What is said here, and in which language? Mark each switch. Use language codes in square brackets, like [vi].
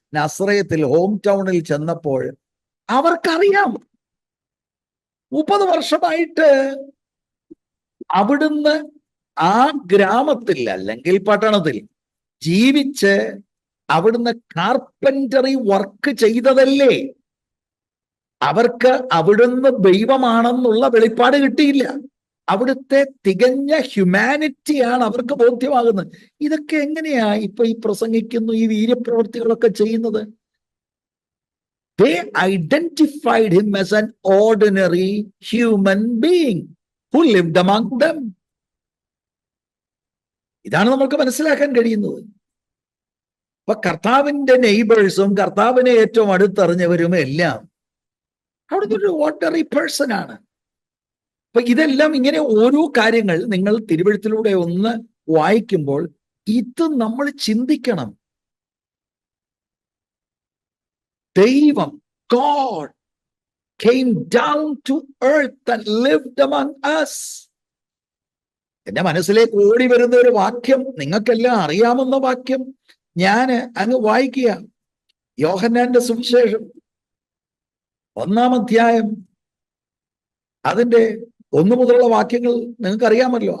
[ml] നസ്രയത്തിൽ home ടൗണിൽ ചെന്നപ്പോൾ അവർക്കറിയാം 30 വർഷമായിട്ട് അവിടുന്ന് ആ ഗ്രാമത്തിൽ അല്ലെങ്കിൽ പട്ടണത്തിൽ ജീവിച്ച് അവിടുന്ന് കാർപ്പൻറ്ററി വർക്ക് ചെയ്തതല്ലേ? അവർക്ക് അവിടുന്ന് ദൈവമാണെന്നുള്ള വെളിപ്പാട് കിട്ടിയില്ല. അവിടുത്തെ തികഞ്ഞ ഹ്യൂമാനിറ്റിയാണ് അവർക്ക് ബോധ്യമാകുന്നത്. ഇതൊക്കെ എങ്ങനെയാ ഇപ്പൊ ഈ പ്രസംഗിക്കുന്നു, ഈ വീര്യപ്രവൃത്തികളൊക്കെ ചെയ്യുന്നത്? [en] They identified him as an ordinary human being who lived among them. [ml] ഇതാണ് നമ്മൾക്ക് മനസ്സിലാക്കാൻ കഴിയുന്നത്. അപ്പൊ കർത്താവിന്റെ നെയ്ബേഴ്സും കർത്താവിനെ ഏറ്റവും അടുത്തറിഞ്ഞവരും എല്ലാം അവിടുത്തെ ഒരു ഓർഡിനറി പേഴ്സൺ ആണ്. അപ്പൊ ഇതെല്ലാം ഇങ്ങനെ ഓരോ കാര്യങ്ങൾ നിങ്ങൾ തിരുവെഴുത്തിലൂടെ ഒന്ന് വായിക്കുമ്പോൾ ഇത് നമ്മൾ ചിന്തിക്കണം. [en] ദൈവം, God came down to earth and lived among us. [ml] എന്റെ മനസ്സിലേക്ക് ഓടി വരുന്ന ഒരു വാക്യം, നിങ്ങൾക്കെല്ലാം അറിയാവുന്ന വാക്യം ഞാൻ അങ്ങ് വായിക്കുക. യോഹന്നാന്റെ സുവിശേഷം 1-ാം അധ്യായം അതിന്റെ 1 മുതലുള്ള വാക്യങ്ങൾ നിങ്ങൾക്ക് അറിയാമല്ലോ.